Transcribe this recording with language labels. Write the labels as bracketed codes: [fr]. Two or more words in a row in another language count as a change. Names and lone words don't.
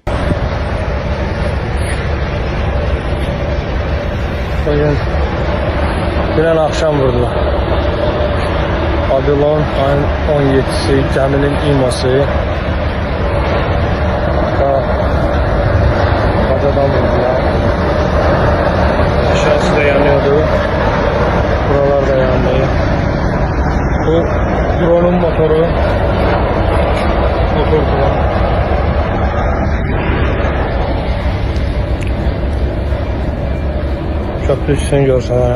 [az] Dünən axşam vurdu. Babilon ayın 17'si gəminin İMO'su. Bacadan vurdular. [tr] Aşağısı da yanıyordu. [az] Buralar da yandı. Bu drone'un motoru. [tr] Motordular. Köprü üstünü görsən.